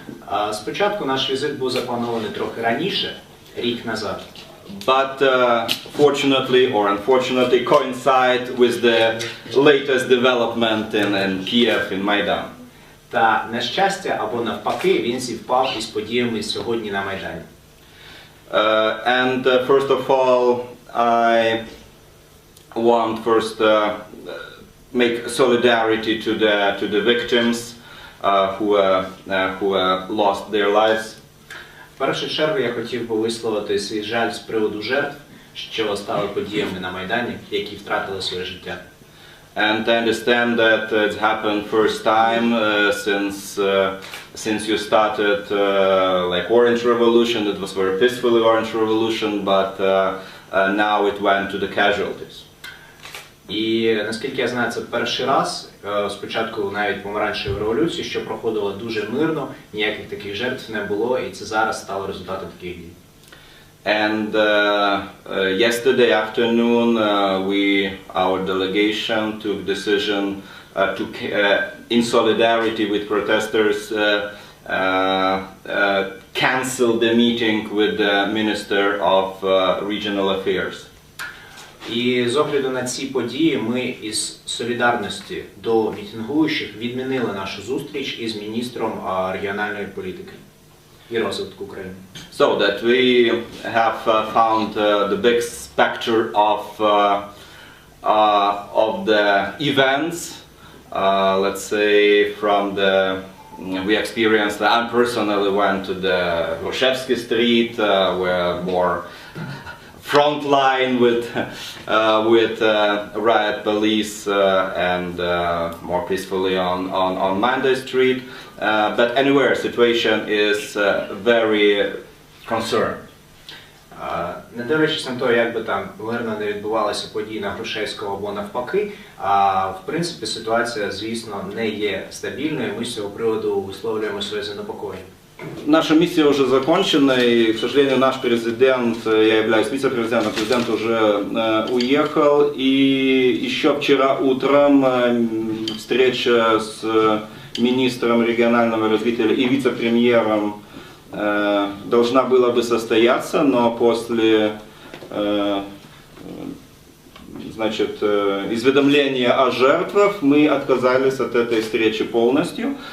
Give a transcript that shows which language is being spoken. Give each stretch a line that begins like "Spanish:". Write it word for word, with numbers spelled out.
Ukrainian: А, Спочатку наш візит був запланований трохи раніше, рік назад.
English: But uh, fortunately or unfortunately coincide with the latest development in, in Kiev, in Maidan.
Ukrainian: Та, на щастя, або навпаки, він зівпав із подіями сьогодні на Майдані.
English: Uh, and uh, first of all, I want first uh, make solidarity to the to the victims uh, who uh, uh, who uh, lost their lives.
Ukrainian: В першу чергу я хотів би висловити свій жаль з приводу жертв, що стали подіями на Майдані, які втратили своє життя.
English: And I understand that it's happened first time uh, since uh, since you started uh, like Orange Revolution. It was very peacefully Orange Revolution, but uh, uh, now it went to the casualties.
Ukrainian: І, наскільки я знаю, це перший раз, е, спочатку навіть помаранчевої революції, що проходила дуже мирно, ніяких таких жертв не було, і це зараз стало результатом таких дій.
English: And uh, uh, yesterday afternoon, uh, we, our delegation, took decision uh, to, uh, in solidarity with protesters, uh, uh, uh, cancel the meeting with the Minister of uh, Regional Affairs.
Ukrainian: І з огляду на ці події ми із солідарності до мітингуючих відмінили нашу зустріч із міністром а, регіональної політики і розвитку України.
English: So that we have uh, found uh, the big spectre of uh, uh, of the events, uh, let's say from the we experienced the I personally went to the Groshevsky Street uh, where more front line with uh, with uh, riot police uh, and uh, more peacefully on, on, on Monday Street. Uh, but anywhere situation is uh, very concerned.
Ukrainian: Uh, не дивлячись на те, як би там мирно не відбувалися події на Грушевського або навпаки, а, в принципі ситуація, звісно, не є стабільною, і ми з цього приводу висловлюємо своє занепокоєння.
Russian: Наша миссия уже закончена, и, к сожалению, наш президент, я являюсь вице-президентом, президент уже э, уехал, и еще вчера утром э, встреча с министром регионального развития и вице-премьером э, должна была бы состояться, но после э, значит, изведомление о жертвах, мы отказались от этой встречи полностью.